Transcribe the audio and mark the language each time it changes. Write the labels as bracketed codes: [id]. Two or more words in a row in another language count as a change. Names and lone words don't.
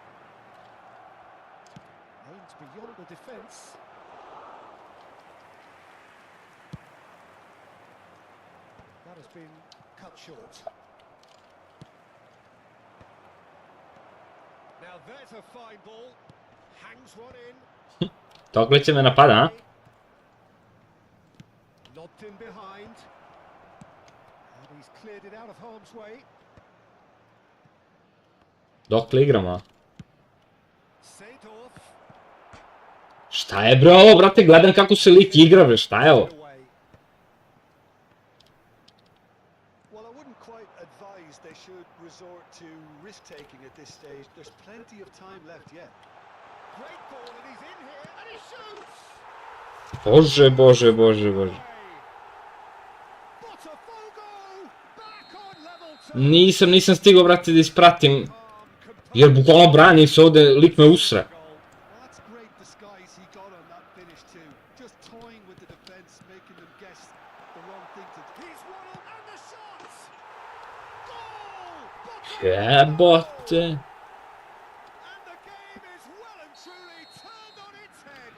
[en] Aims beyond the defence. That has been cut short. Now there's a fine ball. Hangs one in. [sr] Dokle će me napada, a? [en] Lobbed in behind. And he's cleared it out of harm's way. [sr] Dokle igramo? Seedorf. Šta je bre ovo, brate, gledam kako se lik igra, bre, šta je ovo? [en] Well, I wouldn't quite advise they should resort to risk-taking at this stage. There's plenty of time left yet. Great ball, and he's in here, and he shoots! [sr] Bože, bože, bože, bože. Botafogo Nisam stigao, brate, da ispratim. Jer bukvalno brani se ovde, lik me usre. [en] That's great disguise he got on that finish too. Just toying with the defense, making them guess the wrong thing to do. He's one and the shots! Goal! [sr] Jebote. [en] And the game is well and truly turned on its head.